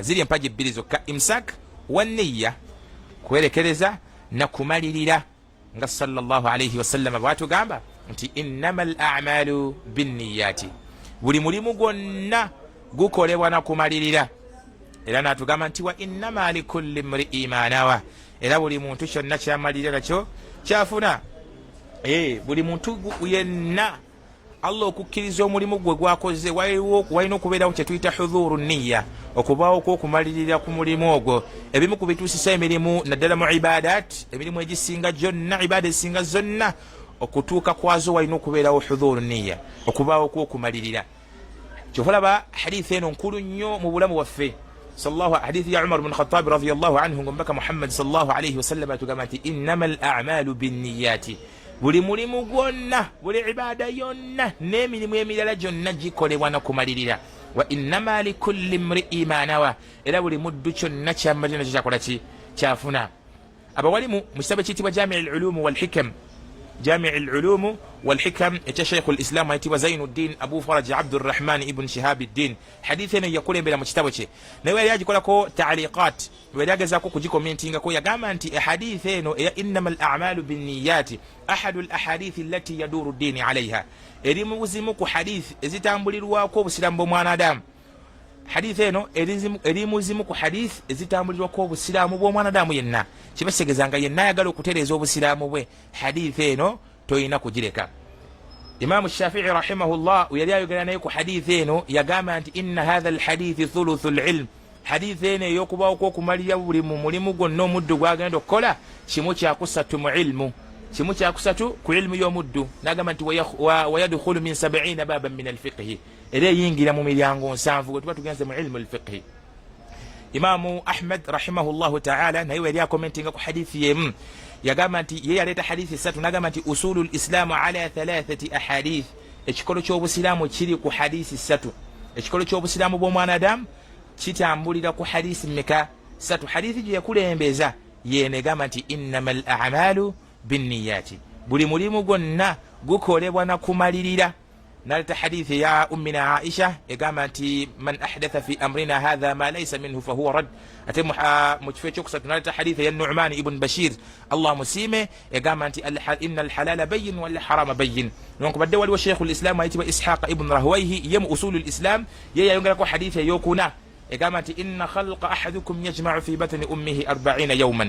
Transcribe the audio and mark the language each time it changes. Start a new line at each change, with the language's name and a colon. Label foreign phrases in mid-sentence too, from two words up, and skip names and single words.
Ganda: Ziri empaji bbiri zokka,
Arabic: إمساك ونية,
Ganda: kwerekereza na kumalirira, nga
Arabic: صلى الله عليه وسلم
Ganda: bwatugamba nti
Arabic: إنما الأعمال بالنيات,
Ganda: buli mulimu gwonna gukolebwa na kumalirira. Era natugamba nti
Arabic: وإنما لكل امرئ ما نوى,
Ganda: era buli muntu kyonna kyamalirira nakyo kyafuna. Buli muntu yenna Allah okukkiriza omulimu gwe gwakoze, walina okubeerawo kye tuyita
Arabic: حضور النية,
Ganda: okubaawo kw'okumalirira ku mulimu ogwo. Ebimu ku bituusisa emirimu naddala mu ibadat, emirimu egisinga gyonna, ibaada ezisinga zonna, okutuuka kwazo walina okubeerawo
Arabic: حضور النية,
Ganda: okubaawo kw'okumalirira. Kyolaba hadithi eno nkulu nnyo mu bulamu bwaffe. Hadithi ya Umar bin Khattab
Arabic: رضي الله عنه,
Ganda: ngombaka Muhammad
Arabic: صلى الله عليه وسلم
Ganda: atugamba nti
Arabic: إنما الأعمال بالنيات,
Ganda: buli mulimu gwonna, buli ibaada yonna n'emirimu emirala gyonna gikolebwa na kumalirira.
Arabic: وإنما لكل امرئ ما نوى,
Ganda: era buli muddu kyonna kyamalirira nakyo kyakola ki, kyafuna. Abawalimu mu kitabo ekiyitibwa Jami'ul Ulum wal Hikam, Jami'ul Ulum wal Hikam ekya
Arabic: شيخ الإسلام
Ganda: ayitibwa Zainuddin Abu Faraj Abdurrahman ibn Shihabuddin, hadithi eno yakulembera mu kitabo kye, naye yali agikolako ta'liqat, yali agezaako kugikomentingako. Yagamba nti hadithi eno eya
Arabic: إنما الأعمال بالنيات أحد الأحاديث التي يدور الدين عليها,
Ganda: eri mu buzimu ku hadithi ezitambulirwako obusiramu bw'omwanadamu. Hadithi eno eri muzimu ku hadithi ezitambulirwako obusiraamu bw'omwanadamu yenna. Kibategeeza nga yenna ayagala okutereeza obusiraamu bwe, hadithi eno toyina kugireka. Imaamu Shafii rahimahullah yali ayogera naye ku hadithi eno, yagamba nti
Arabic: إن هذا الحديث ثلث العلم,
Ganda: hadithi eno ey'okubaawo kw'okumalira buli mu mulimu gwonna omuddu gwagenda okukola kimu kyakusatu mu ilmu, kimu kyakusatu ku ilmu y'omuddu. N'agamba nti
Arabic: ويدخل من 70 بابا من الفقه,
Ganda: era eyingira mu miryango 7 gwe tuba tugenze mu
Arabic: علم الفقه.
Ganda: Imaamu Ahmad
Arabic: رحمه الله تعالى
Ganda: naye yali akomentinga ku hadithi yemu, yagamba nti ye yaleeta hadithi 3, n'agamba nti
Arabic: أصول الإسلام على 3 أحاديث,
Ganda: ekikolo ky'obusiraamu kiri ku hadithi 3. Ekikolo ky'obusiraamu bw'omwanadamu kitambulira ku hadithi mmeka? 3. Hadithi gye yakulembeza yenegamba nti
Arabic: إنما الأعمال بالنيات,
Ganda: buli mulimu gwonna gukolebwa na kumalirira. Naleta hadithi ya ummina Aisha egamba nti
Arabic: من أحدث في أمرنا هذا ما ليس منه فهو رد.
Ganda: Ate mu kifo ekyokusatu naleta hadithi ya Nu'man ibn Bashir Allah musime egamba nti
Arabic: إن الحلال بين والحرام بين.
Ganda: Nonkubadde waliwo
Arabic: شيخ الإسلام
Ganda: ayitibwa Ishaq ibn Rahwayhi ye mu
Arabic: أصول الإسلام
Ganda: ye yayongerako hadithi eyokuna egamba nti
Arabic: إن خلق أحدكم يجمع في بطن أمه 40 يوما.